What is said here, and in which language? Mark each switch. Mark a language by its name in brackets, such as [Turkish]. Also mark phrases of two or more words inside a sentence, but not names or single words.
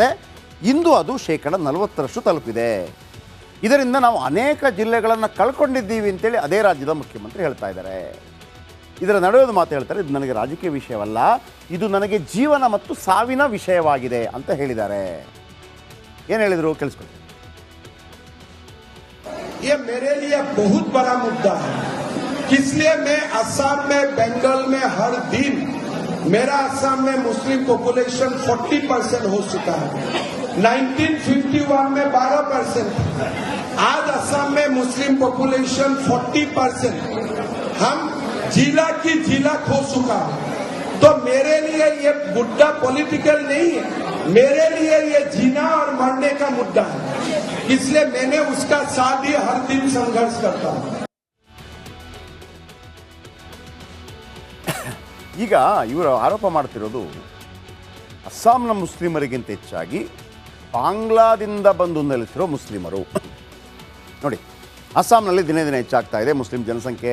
[Kannada] ಇಂದು ಅದು 40% ತಲುಪಿದೆ. ಇದರಿಂದ ನಾವು ಅನೇಕ ಜಿಲ್ಲೆಗಳನ್ನು ಕಳ್ಕೊಂಡಿದ್ದೀವಿ ಅಂತೇಳಿ ಅದೇ ರಾಜ್ಯದ ಮುಖ್ಯಮಂತ್ರಿ ಹೇಳ್ತಾ ಇದ್ದಾರೆ. ಇದರ ನಡುವೆ ಮಾತು ಹೇಳ್ತಾರೆ, ಇದು ನನಗೆ ರಾಜಕೀಯ ವಿಷಯವಲ್ಲ, ಇದು ನನಗೆ ಜೀವನ ಮತ್ತು ಸಾವಿನ ವಿಷಯವಾಗಿದೆ ಅಂತ ಹೇಳಿದ್ದಾರೆ. ಏನು ಹೇಳಿದರು ಕೇಳಿಸ್ಕೊಳ್ಳಿ. [Hindi] ये मेरे लिए बहुत बड़ा मुद्दा है, इसलिए मैं असम में, बंगाल में हर दिन मेरा असम में [English] Muslim population [Hindi] 40% हो चुका है. 1951 में 12%. आज असम में [English] Muslim population [Hindi] 40%. हम जिला की जिला खो चुका है. तो मेरे लिए ये मुद्दा पॉलिटिकल नहीं है, मेरे लिए ये जीना और मरने का मुद्दा है. इसलिए मैंने उसका साथ ही हर दिन संघर्ष करता हूं. [Kannada] ಈಗ ಇವರು ಆರೋಪ ಮಾಡ್ತಿರೋದು ಅಸ್ಸಾಂನ ಮುಸ್ಲಿಮರಿಗಿಂತ ಹೆಚ್ಚಾಗಿ ಬಾಂಗ್ಲಾದಿಂದ ಬಂದು ನೆಲೆಸಿರೋ ಮುಸ್ಲಿಮರು. ನೋಡಿ, ಅಸ್ಸಾಂನಲ್ಲಿ ದಿನೇ ದಿನೇ ಹೆಚ್ಚಾಗ್ತಾ ಇದೆ ಮುಸ್ಲಿಂ ಜನಸಂಖ್ಯೆ.